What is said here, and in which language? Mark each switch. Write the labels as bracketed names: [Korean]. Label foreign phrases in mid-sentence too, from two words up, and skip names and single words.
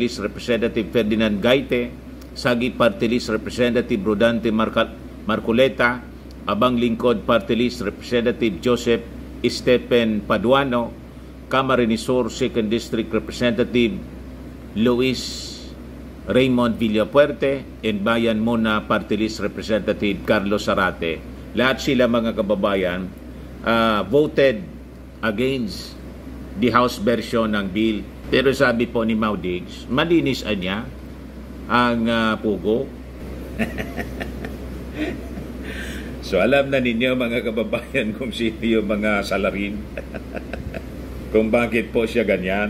[English] List Representative Ferdinand Gaite, Sagi Party List Representative Rodante Marcoleta, Abang Lingkod Party List Representative Joseph Stephen Paduano, Camarines Sur 2nd District Representative Luis Raymond Villapuerte, and Bayan Mona Party List Representative Carlos Zarate. [Filipino] Lahat sila mga kababayan [English] voted against the House version [Filipino] ng bill. Pero sabi po ni Maudigs, malinis niya ang Pugo. So alam na ninyo mga kababayan kung sino yung mga salarin. Kung bakit po siya ganyan.